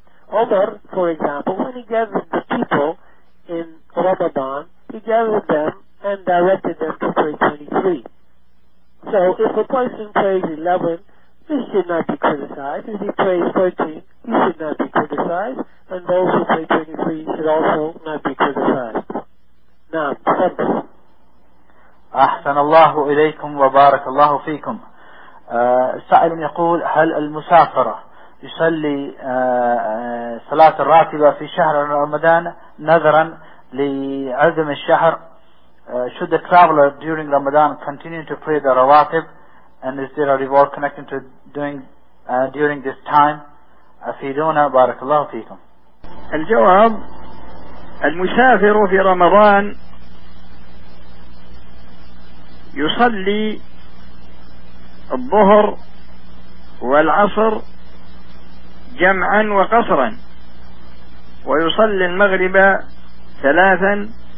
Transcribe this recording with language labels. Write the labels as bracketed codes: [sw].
[en] Umar, for example, when he gathered the people in Ramadan, he gathered them and directed them to pray 23. So if a person prays 11, he should not be criticized. If he prays 13, he should not be criticized. And those who pray 23 should also not be criticized. [ar] Naam, sabr. أحسن الله إليكم وبارك الله فيكم. سائل يقول: هل المسافر يصلي صلاة الراتبة في شهر رمضان نظرا لعدم الشهر؟ [en] Should the traveler during Ramadan continue to pray the rawatib, and is there a reward connected to doing during this time? [ar] أفيدونا بارك الله فيكم. الجواب: المسافر في رمضان يصلي الظهر والعصر جمعا وقصرا، ويصلي المغرب ثلاثا